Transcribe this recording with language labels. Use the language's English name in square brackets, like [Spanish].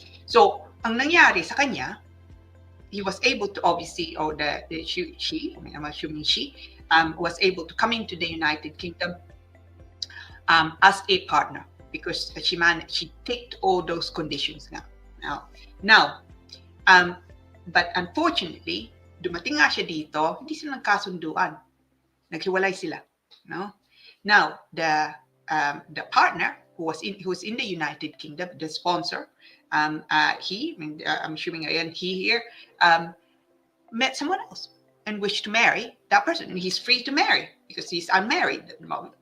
[English] So [Filipino] ang nangyari sa kanya, [English] he was able to obviously, or I'm assuming she was able to come into the United Kingdom as a partner because she ticked all those conditions now. But unfortunately, [Filipino] dumating nga siya dito, hindi sila nagkasunduan. Naghiwalay sila, no? [English] Now, the partner who's in the United Kingdom, the sponsor, I'm assuming again he here, met someone else and wished to marry that person, and he's free to marry because he's unmarried at the moment.